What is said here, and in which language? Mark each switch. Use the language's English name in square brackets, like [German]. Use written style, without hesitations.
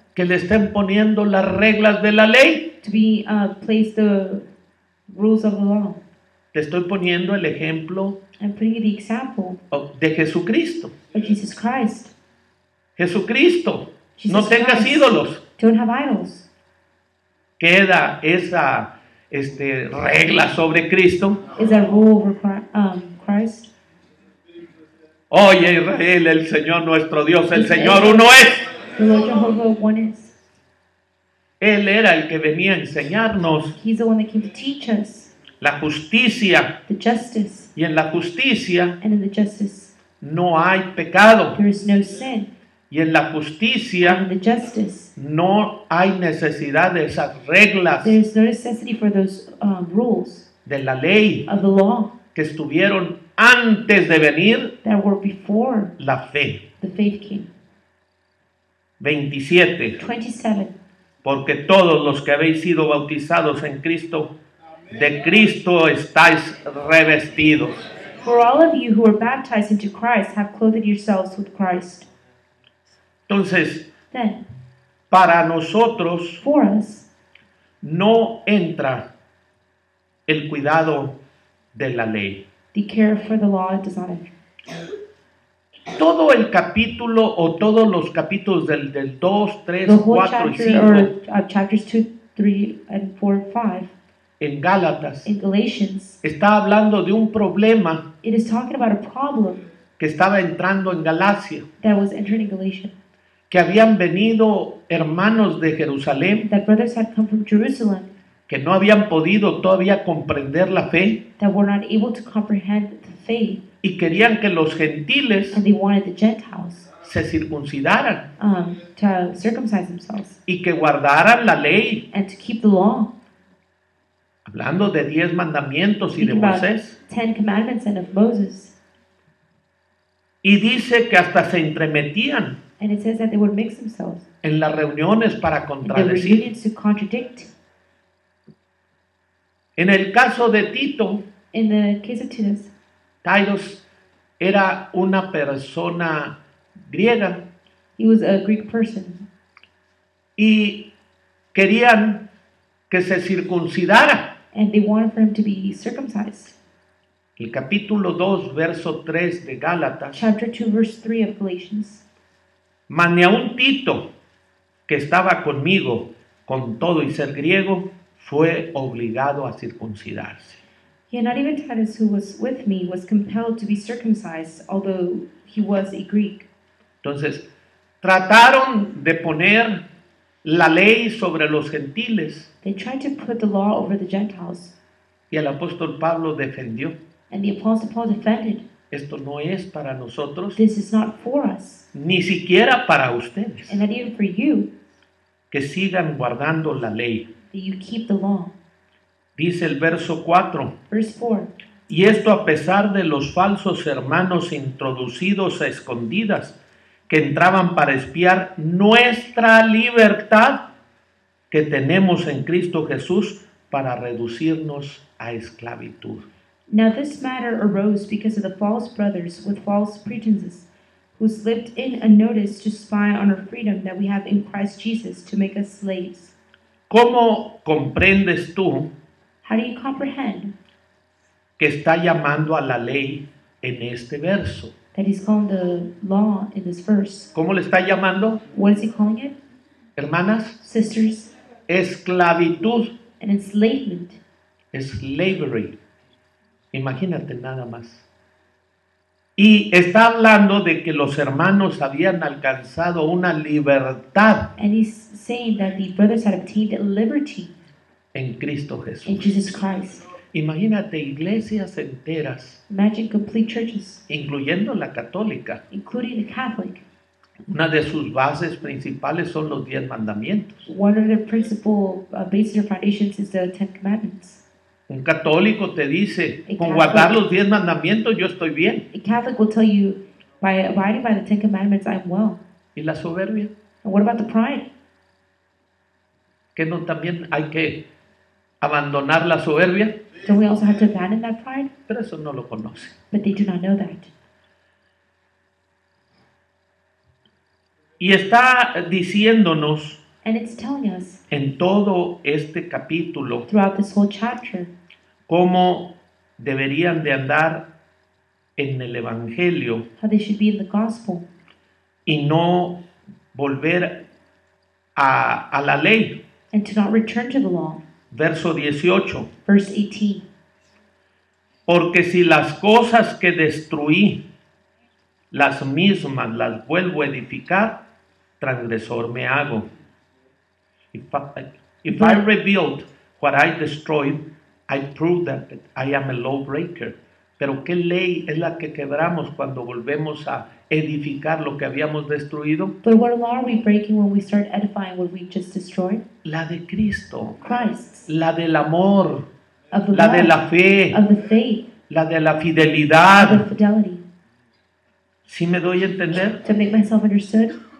[Spanish] que le estén poniendo las reglas de la ley. [English] to be placed the rules of the law. [Spanish] Te estoy poniendo el ejemplo [English] I'm putting you the example [Spanish] de Jesucristo. [English] of Jesus Christ. [Spanish] Jesucristo, [English] Jesus [Spanish] no tengas [English] Christ. [Spanish] ídolos. [English] Don't have idols. [Spanish] Queda esa regla sobre Cristo. [English] Is that rule over Christ? [Spanish] Oye Israel, el Señor nuestro Dios, el [English] Israel. [Spanish] Señor uno es. [English] The Lord Jehovah one is. [Spanish] Él era el que venía a enseñarnos [English] He's the one that came to teach us [Spanish] la justicia. [English] the justice. [Spanish] Y en la justicia [English] And in the justice [Spanish] no hay pecado. [English] there is no sin. [Spanish] Y en la [English] And [Spanish] justicia [English] in the justice [Spanish] no hay necesidad de esas reglas [English] there is no necessity for those rules [Spanish] de la ley [English] of the law [Spanish] que estuvieron antes de venir [English] that were before [Spanish] la fe. [English] the faith came. [Spanish] 27. [English] 27. [Spanish] Porque todos los que habéis sido bautizados en Cristo, de Cristo estáis revestidos. [English] For all of you who were baptized into Christ have clothed yourselves with Christ. [Spanish] Entonces, [English] Then, [Spanish] para nosotros [English] for us, [Spanish] no entra el cuidado de la ley. [English] the care for the law does not enter. [Spanish] Todo el capítulo o todos los capítulos del 2, 3, [English] The whole [Spanish] 4 y [English] chapter, [Spanish] 5 [English] or chapters 2, 3, and 4, 5 [Spanish] en Gálatas [English] in Galatians, [Spanish] está hablando de un problema [English] it is talking about a problem [Spanish] que estaba entrando en Galacia, [English] that was entering Galatia. [Spanish] que habían venido hermanos de Jerusalén [English] That brothers had come from Jerusalem [Spanish] que no habían podido todavía comprender la fe [English] that were not able to comprehend the faith, [Spanish] y querían que los gentiles [English] and they wanted the Gentiles [Spanish] se circuncidaran [English] to circumcise themselves [Spanish] y que guardaran la ley, [English] and to keep the law. [Spanish] hablando de 10 mandamientos y de [English] Speaking about [Spanish] Moisés. [English] 10 commandments and of Moses. [Spanish] Y dice que hasta se entremetían [English] And it says that they would mix themselves [Spanish] en las reuniones para [English] in the [Spanish] contradecir. [English] reunions to contradict. [Spanish] En el caso de Tito, [English] In the case of Titus, [Spanish] Titus era una persona griega [English] he was a Greek person, [Spanish] y querían que se circuncidara. [English] and they wanted for him to be circumcised. [Spanish] El capítulo 2, verso 3 de Gálatas. [English] Chapter 2, verse 3 of Galatians. [Spanish] Mas ni aun Tito, que estaba conmigo con todo y ser griego, fue obligado a circuncidarse. [English] Yet not even Titus, who was with me, was compelled to be circumcised, although he was a Greek. [Spanish] Entonces, trataron de poner la ley sobre los gentiles [English] They tried to put the law over the Gentiles, [Spanish] y el apóstol Pablo defendió. [English] and the Apostle Paul defended. [Spanish] Esto no es para nosotros, [English] This is not for us, [Spanish] ni siquiera para ustedes, [English] and not even for you, [Spanish] que sigan guardando la ley. [English] that you keep the law. [Spanish] Dice el verso 4. [English] Verse 4. [Spanish] Y esto a pesar de los falsos hermanos introducidos a escondidas que entraban para espiar nuestra libertad que tenemos en Cristo Jesús para reducirnos a esclavitud. [English] Now this matter arose because of the false brothers with false pretenses, who slipped in unnoticed to spy on our freedom that we have in Christ Jesus to make us slaves. [Spanish] ¿Cómo comprendes tú [English] How do you comprehend [Spanish] que está llamando a la ley en este verso? [English] that he's calling the law in this verse? [Spanish] ¿Cómo le está llamando, [English] What is he calling it? [Spanish] hermanas? [English] Sisters, [Spanish] Esclavitud, [English] an enslavement. slavery. [Spanish] Imagínate nada más. Y está hablando de que los hermanos habían alcanzado una libertad [English] And he's saying that the brothers had obtained liberty [Spanish] en Cristo [English] in [Spanish] Jesús. [English] Jesus Christ. [Spanish] Imagínate iglesias enteras, [English] Imagine complete churches, [Spanish] incluyendo la católica. [English] including the Catholic. [Spanish] Una de sus bases principales son los 10 mandamientos. [English] One of the principal bases or foundations is the Ten Commandments. [Spanish] Un católico te dice, El con católico- guardar los 10 mandamientos yo estoy bien. [English] A Catholic will tell you, by abiding by the Ten Commandments, I'm well. [Spanish] ¿Y la soberbia? [English] And what about the pride? [Spanish] ¿Que no también hay que abandonar la soberbia? [English] Don't we also have to abandon that pride? [Spanish] Pero eso no lo conoce. [English] But they do not know that. [Spanish] Y está diciéndonos [English] And it's telling us [Spanish] en todo este capítulo [English] throughout this whole chapter [Spanish] cómo deberían de andar en el Evangelio [English] how they should be in the gospel [Spanish] y no volver a la ley. [English] and to not return to the law. [Spanish] Verso 18. [English] Verse 18. [Spanish] Porque si las cosas que destruí, las mismas las vuelvo a edificar, transgresor me hago. [English] If I rebuild what I destroyed, I prove that I am a lawbreaker. [Spanish] Pero ¿qué ley es la que quebramos cuando volvemos a edificar lo que habíamos destruido? [English] But what law are we breaking when we start edifying what we just destroyed? [Spanish] La de Cristo, [English] Christ's. [Spanish] la del amor, [English] Of the [Spanish] la de [English] love, [Spanish] la fe, [English] of the faith, [Spanish] la de la [English] of the [Spanish] fidelidad. [English] fidelity. [Spanish] ¿Sí me doy a entender? [English] To make myself understood,